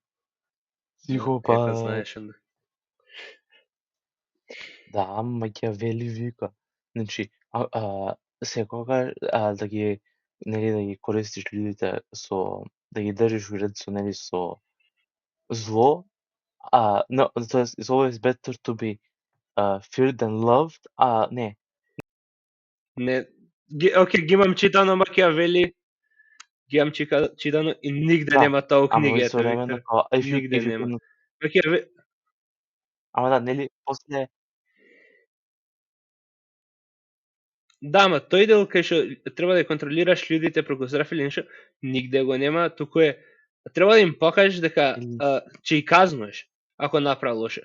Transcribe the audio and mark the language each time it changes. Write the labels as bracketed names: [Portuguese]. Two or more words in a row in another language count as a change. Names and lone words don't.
[Macedonian] Епа знаеш онда. Да, Макијавели вика. Значи, секогаш да ги нели да ги користиш луѓето со да ги држиш уред со нели со зло, [English] no, it's always better to be feared than loved. [Macedonian] Не. Океј, ги имам читано Макијавели, ги имам читано и нигде нема тоа у книгите, Виктор. Нигде нема. Ама да, нели после. Да, ама тој дел кај што треба да контролираш луѓето преку зрав или нешто, нигде го нема, туку е треба да им покажеш дека ќе и казнуваш ако направи лошо.